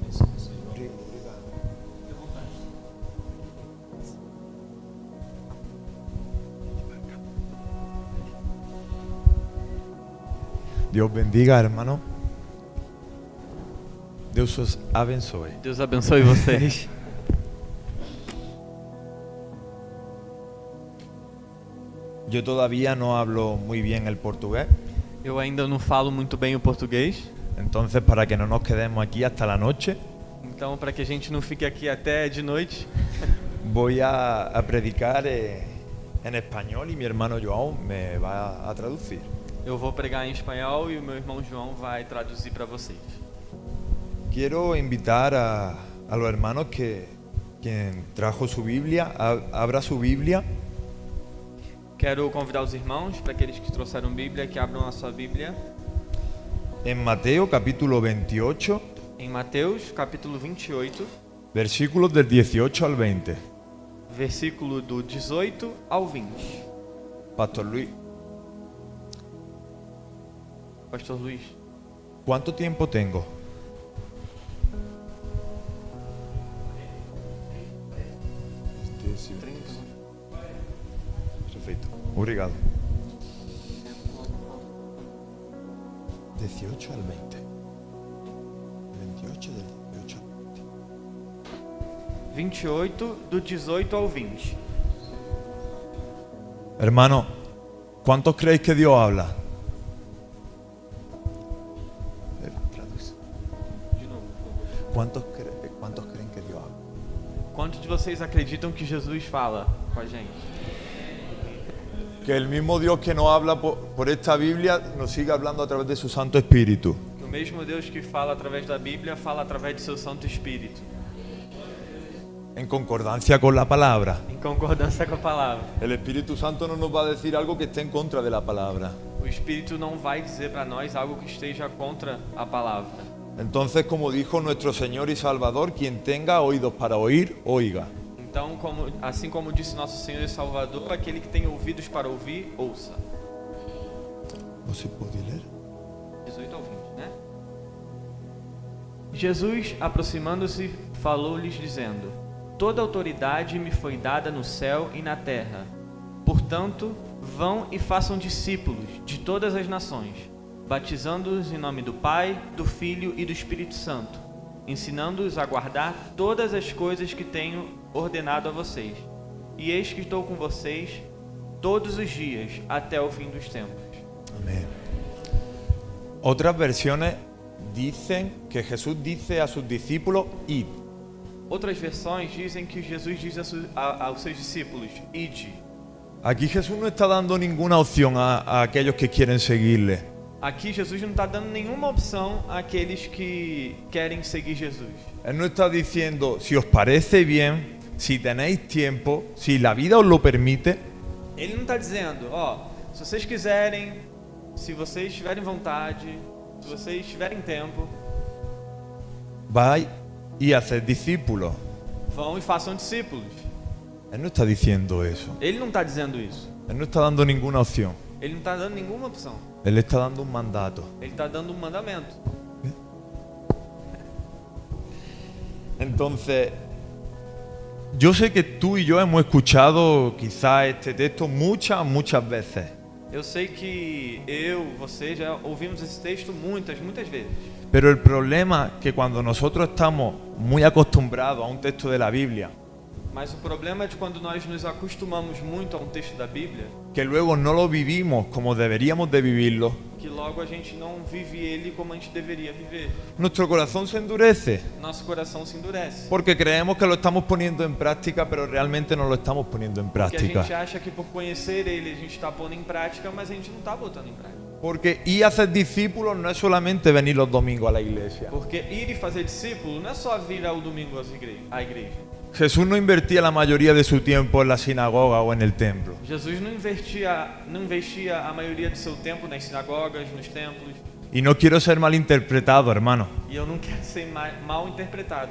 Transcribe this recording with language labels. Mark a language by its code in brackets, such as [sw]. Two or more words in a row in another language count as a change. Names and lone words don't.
[es] Deus bendiga, hermano. [pt] Deus os abençoe. Deus abençoe vocês. [es] Yo todavía no hablo muy bien el portugués. [pt] Eu ainda não falo muito bem o português. [es] Entonces, para que no nos quedemos aquí hasta la noche, [pt] Então, para que a gente não fique aqui até de noite, [es] voy a predicar en español y mi hermano João me va a traducir. [pt] eu vou pregar em espanhol e o meu irmão João vai traduzir para vocês. [es] Quiero invitar a los hermanos que quien trajo su Biblia, abra su Biblia [pt] Quero convidar os irmãos, para aqueles que trouxeram Bíblia, que abram a sua Bíblia [es] en Mateo capítulo 28, [pt] em Mateus, capítulo 28, [es] versículos del 18 al 20. [pt] versículo do 18 ao 20. [es] Pastor Luis, [pt] Pastor Luiz, [es] ¿cuánto tiempo tengo? Perfecto. Obrigado. 18 al 20. 28 del 18 al 20. 28, [pt] do 18 ao 20. [es] Hermano, ¿cuántos creéis que Dios habla? Traduce. [pt] De novo, por favor. [es] ¿Cuántos creen que Dios habla? [pt] Quantos de vocês acreditam que Jesus fala com a gente? [es] Que el mismo Dios que nos habla por esta Biblia nos siga hablando a través de su Santo Espíritu. [pt] Que o mesmo Deus que fala através da Bíblia fala através de seu Santo Espírito, [es] En concordancia con la palabra. [pt] em concordância com a palavra. [es] El Espíritu Santo no nos va a decir algo que esté en contra de la palabra. [pt] O Espírito não vai dizer para nós algo que esteja contra a palavra. [es] Entonces, como dijo nuestro Señor y Salvador, quien tenga oídos para oír, oiga. [pt] Então, assim como disse nosso Senhor e Salvador, aquele que tem ouvidos para ouvir, ouça. ¿Você pode ler? 18 ao 20, né? Jesus, aproximando-se, falou-lhes dizendo: Toda autoridade me foi dada no céu e na terra. Portanto, vão e façam discípulos de todas as nações, batizando-os em nome do Pai, do Filho e do Espírito Santo, ensinando-os a guardar todas as coisas que tenho ordenado a vocês. E eis que estou com vocês todos os dias até o fim dos tempos. [es] Amén. Otras versiones dicen que Jesús dice a sus discípulos, id. [pt] Outras versões dizem que Jesus diz aos seus discípulos: Ide. [es] Aquí Jesús no está dando ninguna opción a aquellos que quieren seguirle. [pt] Aqui Jesus não está dando nenhuma opção àqueles que querem seguir Jesus. [es] Él no está diciendo, si os parece bien, si tenéis tiempo, si la vida os lo permite, [pt] Ele não está dizendo, ó, se vocês quiserem, se vocês tiverem vontade, se vocês tiverem tempo, [es] vais y haced discípulos. [pt] vão e façam discípulos. [es] Él no está diciendo eso. [pt] Ele não está dizendo isso. [es] Él no está dando ninguna opción. [pt] Ele não está dando nenhuma opção. [es] Él está dando un mandato. [pt] Ele está dando um mandamento. [es] Entonces, yo sé que tú y yo hemos escuchado quizás este texto muchas veces. [pt] Eu sei que você já ouvimos esse texto muitas vezes. [es] Pero el problema es que cuando nosotros estamos muy acostumbrados a un texto de la Biblia, [pt] Mas o problema é de quando nós nos acostumamos muito a um texto da Bíblia, [es] que luego no lo vivimos como deberíamos de vivirlo, [pt] que logo a gente não vive ele como a gente deveria viver. [es] nuestro corazón se endurece. [pt] Nosso coração se endurece. [es] Porque creemos que lo estamos poniendo en práctica, pero realmente no lo estamos poniendo en [pt] Porque a gente [es] práctica. [pt] acha que por conhecer ele a gente está pondo em prática, mas a gente não está botando em prática. [es] Porque ir a hacer discípulos no es solamente venir los domingos a la iglesia. [pt] Porque ir e fazer discípulo não é só vir ao domingo à igreja. [es] Jesús no invertía la mayoría de su tiempo en la sinagoga o en el templo. [pt] Jesus não investia a maioria do seu tempo nas sinagogas, nos templos. [es] Y no quiero ser malinterpretado, hermano. [pt] E eu não quero ser mal interpretado.